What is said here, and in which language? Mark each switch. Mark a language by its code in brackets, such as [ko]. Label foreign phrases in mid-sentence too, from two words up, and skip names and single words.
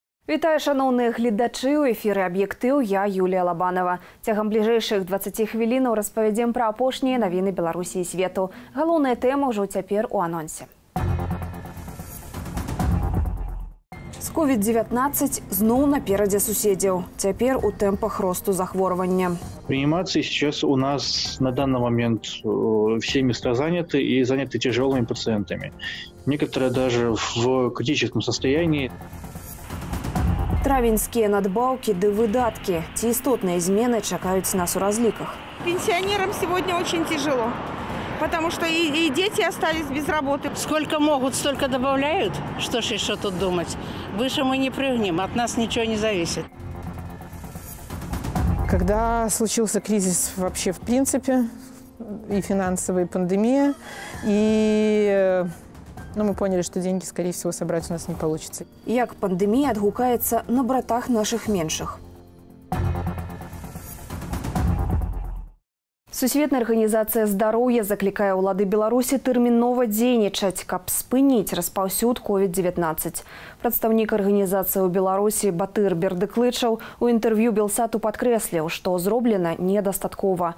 [be] Вітаю, шановні глядачі, у ефірі «Об'єктив», я Юлія Лабанова. Цягам бліжэйшых 20 хвілінаў распавядзем пра апошнія навіны Беларусі і свету. Галоўная тэма ўжо цяпер у анонсе. З COVID-19 зноў наперадзе суседзяў. Цяпер у тэмпах росту захворвання. [ru] Реанимации сейчас у нас на данный момент все места заняты и заняты тяжелыми пациентами. Некоторые даже в критическом состоянии. [be] Травеньскія надбаўкі ды выдаткі. Ці істотныя змены чакаюць нас у разліках. [ru] Пенсионерам сегодня очень тяжело, потому что и дети остались без работы. Сколько могут, столько добавляют. Что ж еще тут думать? Выше мы не прыгнем, от нас ничего не зависит. Когда случился кризис вообще в принципе, и финансовая пандемия, и мы поняли, что деньги, скорее всего, собрать у нас не получится. [be] Як пандемія адгукаецца на братах наших меншых? Сусветная арганізацыя здароўя заклікае ўлады Беларусі тэрмінова дзейнічаць, каб спыніць распаўсюд COVID-19. Прадстаўнік арганізацыі ў Беларусі Батыр Бердыклычаў у інтэрв'ю Белсату падкрэсліў, што зроблена недастаткова.